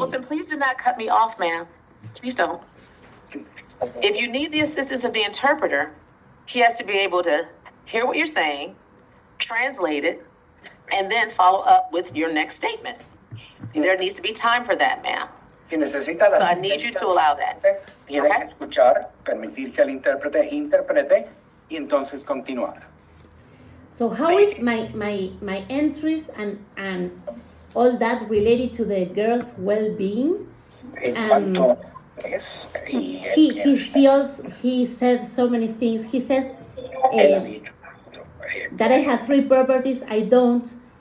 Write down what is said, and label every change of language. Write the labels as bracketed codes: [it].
[en] Olson, please do not cut me off, ma'am. Please don't. If you need the assistance of the interpreter, he has to be able to hear what you're saying, translate it, and then follow up with your next statement. There needs to be time for that, ma'am. So I need you to allow that. [es] Tiene que escuchar, permitir que el intérprete interprete y entonces continuar. [en] So how is my entries and all that related to the girls' well-being? He said so many things. He says that I have 3 properties. I don't.